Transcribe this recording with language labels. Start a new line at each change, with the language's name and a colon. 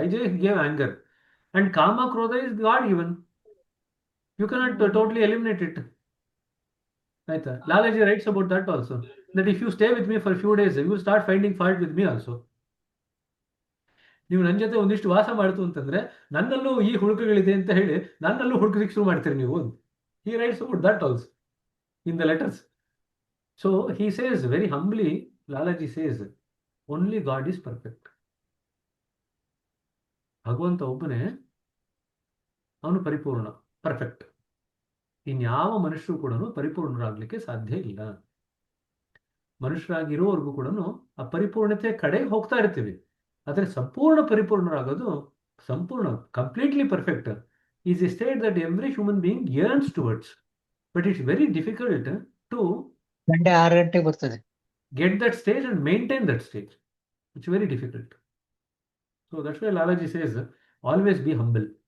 English: I just gave anger, and kama krodha is God given. You cannot totally eliminate it. Right? Lalaji writes about that also. That if you stay with me for a few days, you will start finding fault with me also.
Kannada: ನೀವು ನನ್ನ ಜೊತೆ ಒಂದಿಷ್ಟು ವಾಸ ಮಾಡ್ತು ಅಂತಂದ್ರೆ ನನ್ನಲ್ಲೂ ಈ ಹುಡುಕುಗಳಿದೆ ಅಂತ ಹೇಳಿ ನನ್ನಲ್ಲೂ ಹುಡುಕಲಿಕ್ಕೆ ಶುರು ಮಾಡ್ತೀರಿ ನೀವು.
English: He writes about that also in the letters. So he says very humbly, Lalaji says, only God is perfect.
Kannada: ಭಗವಂತ ಒಬ್ಬನೇ, ಅವನು ಪರಿಪೂರ್ಣ, ಪರ್ಫೆಕ್ಟ್. ಇನ್ಯಾವ ಮನುಷ್ಯರು ಕೂಡ ಪರಿಪೂರ್ಣರಾಗಲಿಕ್ಕೆ ಸಾಧ್ಯ ಇಲ್ಲ. ಮನುಷ್ಯರಾಗಿರೋವರೆಗೂ ಕೂಡ ಆ ಪರಿಪೂರ್ಣತೆ ಕಡೆಗೆ ಹೋಗ್ತಾ ಇರ್ತೀವಿ. ಆದರೆ ಸಂಪೂರ್ಣ ಪರಿಪೂರ್ಣರಾಗೋದು, ಸಂಪೂರ್ಣ
English: Completely perfect is a state that every human being yearns towards. But it's very difficult to
Kannada: 6 ಗಂಟೆಗೆ ಬರ್ತದೆ.
English: get that stage and maintain that stage. It's very difficult. So that's why Lalaji says, always be humble.